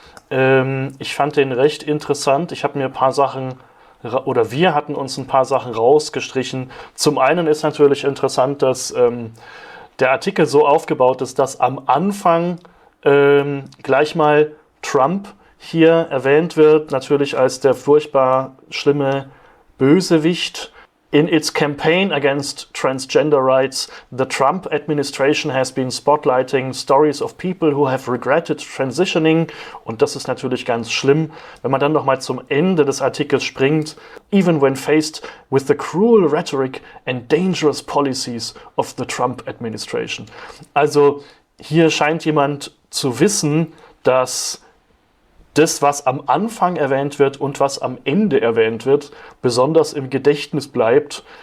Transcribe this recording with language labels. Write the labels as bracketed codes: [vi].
[de] Ich fand den recht interessant. Ich habe mir ein paar Sachen, oder wir hatten uns ein paar Sachen rausgestrichen. Zum einen ist natürlich interessant, dass der Artikel so aufgebaut ist, dass am Anfang gleich mal Trump hier erwähnt wird, natürlich als der furchtbar schlimme Bösewicht. [en] In its campaign against transgender rights, the Trump administration has been spotlighting stories of people who have regretted transitioning. [de] Und das ist natürlich ganz schlimm. Wenn man dann nochmal zum Ende des Artikels springt, [en] even when faced with the cruel rhetoric and dangerous policies of the Trump administration. [de] Also hier scheint jemand zu wissen, dass das, was am Anfang erwähnt wird und was am Ende erwähnt wird, besonders im Gedächtnis bleibt.